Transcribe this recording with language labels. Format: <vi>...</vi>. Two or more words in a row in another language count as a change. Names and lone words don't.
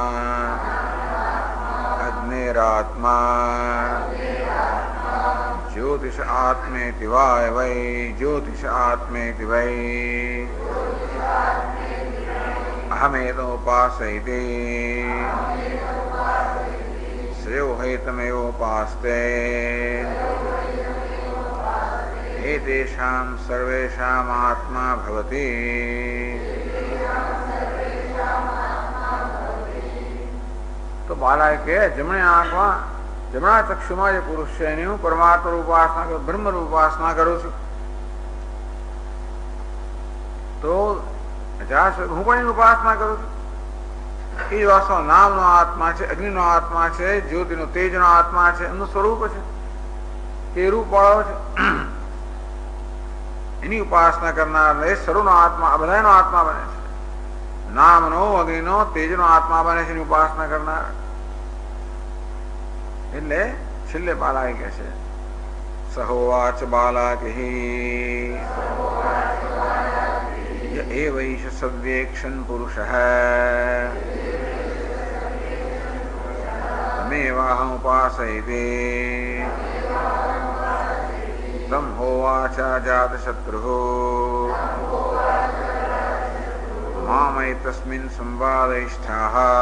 <sa>अग्निरात्मा ज्योतिष आत्मेति वा वै ज्योतिष आत्मेति वै अहमेतमुपासयते श्रेयो हैतमेवोपास्ते एतेषां सर्वेषाम् आत्मा भवति</sa> <gu>તો બાલા કે જમણે આંખમા જમણા ચક્ષુમા જે પુરુષ છે એની હું પરમાત્મા ઉપાસના કરું બ્રહ્મ ઉપાસના કરું છું તો હું પણ એની ઉપાસના કરું છું એ વાસ્તવ નામનો આત્મા છે અગ્નિનો આત્મા છે જ્યોતિનો તેજનો આત્મા છે એમનું સ્વરૂપ છે એ રૂપ વાળો છે એની ઉપાસના કરનાર સર્વનો આત્મા આ બધાનો આત્મા બને છે નામનો અગ્નિનો તેજનો આત્મા બને છે એની ઉપાસના કરનાર એટલે છેલ્લે બાલાએ કહે છે</gu> <sa>સહોવાચ બાલાકિ एवैष सव्येक्षन् पुरुषः तमेवाहमुपासयते तं होवाच जातशत्रुः मामैतस्मिन् संवादयिष्ठाः</sa>